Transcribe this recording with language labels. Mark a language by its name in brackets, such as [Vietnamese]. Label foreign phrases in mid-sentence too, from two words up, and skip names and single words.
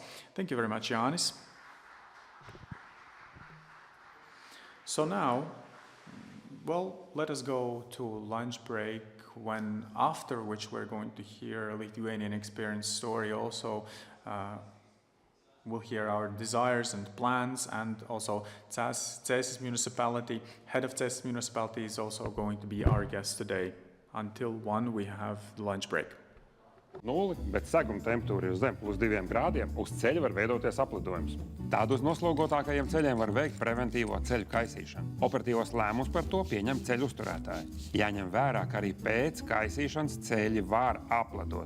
[English] Thank you very much, Jānis. So now, well, let us go to lunch break, after which we're going to hear a Lithuanian experience story also. We'll hear our desires and plans, and also Cēsis municipality, head of Cēsis municipality is also going to be our guest today. Until 1 we have the lunch break. [Latvian] 0, bet seguma temperatūra ir zem +2 grādiem, uz ceļa var veidoties aplidojums. Tādos noslogotākajiem ceļiem var veikt preventīvo ceļu kaisīšanu. Operatīvos lēmumus par to pieņem ceļu uzturētāji. Jāņem vērā, ka arī pēc kaisīšanas ceļi var apledot.